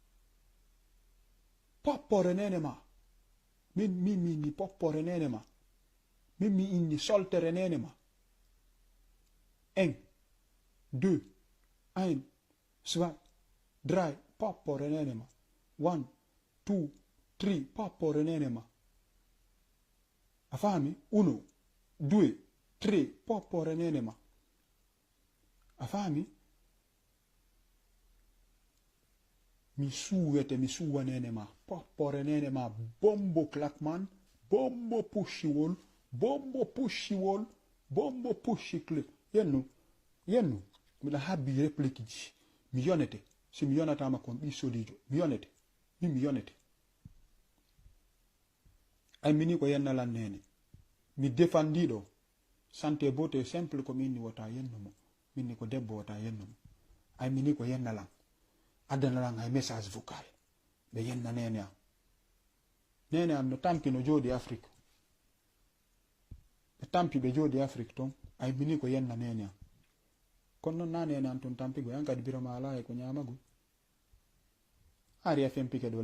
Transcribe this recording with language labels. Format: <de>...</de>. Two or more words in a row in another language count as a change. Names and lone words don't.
<ff>poppore nene ma min poppore nene ma min mi inni soltere nene ma 1 2 1 2 3 poppore nene ma 1 2 3 poppore nene ma a fami 1 2 3 poppore nene ma a fami mi suwa nene ma poppore nene ma bombo clakman bombo pushiwol bombo pushi clip yennu miɗa habbi réplique ji mi yonete si mi yonatama kon ɓi solijo mi yonete ay mini ko yennalan nene mi défendiɗo</ff> <fr>santé beauté simple</fr> <ff>ko minni wota yennumo minni ko debbo wota yennumo ay mini ko yennalan addanalan hay</ff> <fr>message vocal</fr> <ff>ɓe yenna nene am no tampi no jooɗi Afrique ɓe tampi ɓe jooɗi Afrique ton ay mini ko yenna nene am kono noon na nene am ton tampigo yan kadi biroma ala e ko ñamago ari a fempike ɗo</ff>